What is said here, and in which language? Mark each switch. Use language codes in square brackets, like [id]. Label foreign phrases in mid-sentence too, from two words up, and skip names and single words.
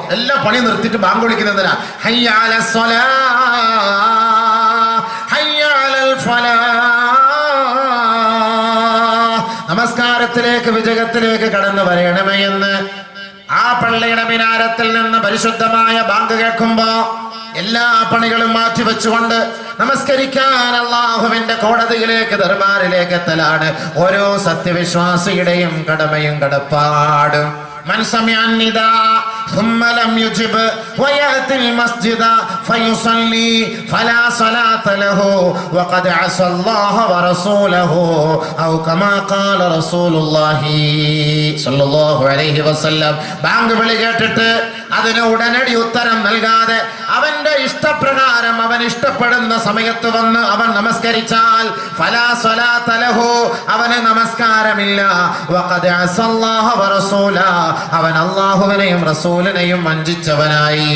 [ml] എല്ലാ പണി നിർത്തിയിട്ട് ബാങ്ക് വിളിക്കുന്നതിനാ [ar] حي على الصلاة حي على الفلاح, [ml] നമസ്കാരത്തിലേക്ക് വിജയത്തിലേക്ക് കടന്നു വരണമേ എന്ന്. ആ പള്ളിയുടെ മിനാരത്തിൽ നിന്ന് പരിശുദ്ധമായ ബാങ്ക് കേൾക്കുമ്പോ എല്ലാ പണികളും മാറ്റിവെച്ചുകൊണ്ട് നമസ്കരിക്കാൻ അല്ലാഹുവിന്റെ കോടതിയിലേക്ക്, ദർബാറിലേക്ക് എത്തലാണ് ഓരോ സത്യവിശ്വാസിയുടെയും കടമയും കടപ്പാടും. [ar] من سمع النداء ثم لم يجب ويأتي المسجد فيصلي فلا صلاة له وقد عصى الله ورسوله أو كما قال رسول الله صلى الله عليه وسلم. [ml] ബാങ്ക് വിളി കേട്ടിട്ട് അതിന് ഉടനടി ഉത്തരം നൽകാതെ അവന്റെ ഇഷ്ടപ്രകാരം അവൻ ഇഷ്ടപ്പെടുന്ന സമയത്ത് വന്ന് അവൻ നമസ്കരിച്ചാൽ [ar] فلا صلاة له, [ml] അവന് നമസ്കാരമില്ല. [ar] وقد عصى الله ورسوله, [ml] അവൻ അല്ലാഹുവിനെയും റസൂലിനെയും വഞ്ചിച്ചവനായി.